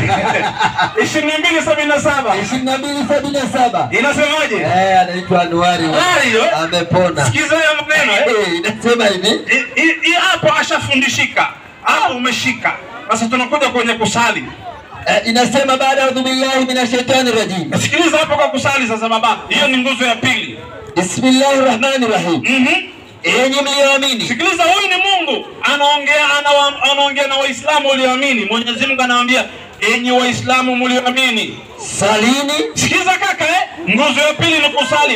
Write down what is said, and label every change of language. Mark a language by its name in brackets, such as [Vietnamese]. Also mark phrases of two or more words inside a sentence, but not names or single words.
[Swahili] 22:77 inasemaje? Anaitwa Anwari. Amepona. Sikiza hiyo maneno inasema hivi. Hii hapo ashafundishika. Hapo umeshika. Sasa tunakuja kwenye kusali. Inasema baada [Arabic] أعوذ بالله من الشيطان الرجيم. [Swahili] Sikiliza hapo kwa kusali sasa baba. Hiyo ni nguzo ya pili. [Arabic] بسم الله الرحمن الرحيم. [Swahili] Enyi mlioamini. Sikiliza, huyu ni Mungu anaongea na Waislamu walioamini. Mwenyezi Mungu anawaambia, enyi Waislamu mlioamini, salini. Sikiza kaka nguzo ya pili ni kusali.